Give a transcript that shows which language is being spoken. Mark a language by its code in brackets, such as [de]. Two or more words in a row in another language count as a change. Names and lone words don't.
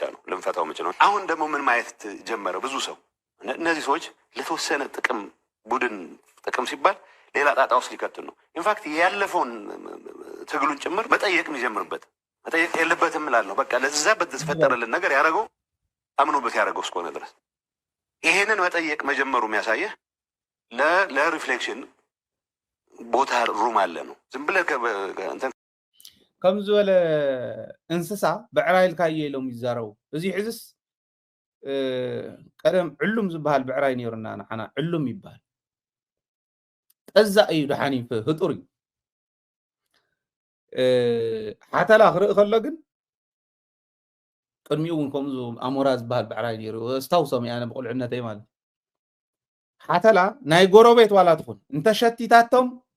[am] ነው ልንፈታው የምንችለው። አሁን ደግሞ ምን ማየት ጀመረ ብዙ ሰው እነዚህ ሰዎች ለተወሰነ ጥቅም ቡድን ጥቅም ሲባል ሌላ ጣጣ ውስጥ ሊከቱን ነው። ኢንፋክት ያለፈውን ትግሉን ጭምር መጠየቅ የሚጀምርበት መጠየቅ የለበትም እላለሁ። በቃ ለዛ በተፈጠረልን ነገር ያደረገው አምኖበት ያደረገው እስከሆነ ድረስ ይሄንን መጠየቅ መጀመሩ የሚያሳየህ ለሪፍሌክሽን ቦታ ሩም አለ ነው። ዝም ብለህ [ti] ከም ዝበለ እንስሳ ብዕራይ ልካየ ኢሎም ይዛረቡ። እዚ ሕዝስ ቀደም ዕሉም ዝበሃል ብዕራይ ነይሩና ንሓና ዕሉም ይበሃል ጠዛእ እዩ ድሓኒ ህጡር እዩ ሓተላ ክርኢ ከሎ ግን ቅድሚኡ እውን ከምዚ ኣሞራ ዝበሃል ብዕራይ ነይሩ እስታውሶም ኣነ ብቁልዕነተይ ማለት ሓተላ ናይ ጎረቤት ዋላ ትኹን እንተሸቲታቶም